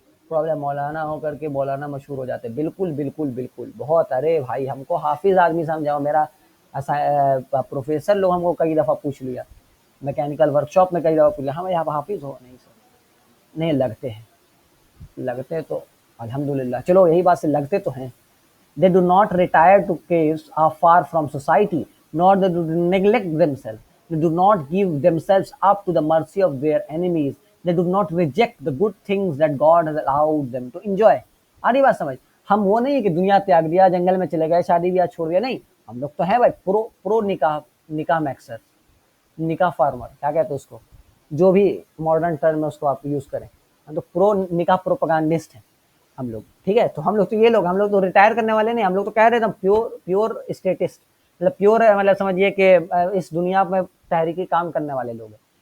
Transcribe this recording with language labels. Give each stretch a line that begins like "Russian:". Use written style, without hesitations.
Urdu: Problem مولانا ہو کر کے مولانا مشہور ہو جاتے. بالکل بالکل بالکل. بہت. ارے بھائی ہم کو حافظ آدمی سمجھاؤ. میرا پروفیسر لوگ ہم کو کئی دفعہ پوچھ لیا، میکینیکل ورک شاپ میں کئی دفعہ پوچھ لیا، ہم یہاں حافظ ہو؟ نہیں سر. نہیں لگتے ہیں، لگتے تو الحمدللہ. چلو یہی بات سے لگتے تو ہیں.
English: They do not retire to caves or far from society, nor they do neglect themselves. They do not give themselves up to the mercy of their enemies. They do not reject the good things that God has allowed them to enjoy.
Urdu: آ رہی بات سمجھ؟ ہم وہ نہیں کہ دنیا تیاگ دیا، جنگل میں چلے گئے، شادی بیاہ چھوڑ دیا. نہیں، ہم لوگ تو ہیں بھائی پرو نکاح میکسر، نکاح فارمر، کیا کہتے ہیں اس کو، جو بھی ماڈرن ٹرم ہے اس کو آپ یوز کریں. ہم تو پرو نکاح پروپیگنڈسٹ ہیں ہم لوگ. ٹھیک ہے. تو ہم لوگ تو یہ لوگ، ہم لوگ تو ریٹائر کرنے والے نہیں. ہم لوگ تو کہہ رہے تھے پیور اسٹیٹسٹ، مطلب پیور ہے، مطلب سمجھیے کہ اس دنیا میں تحریکی کام کرنے والے لوگ ہیں.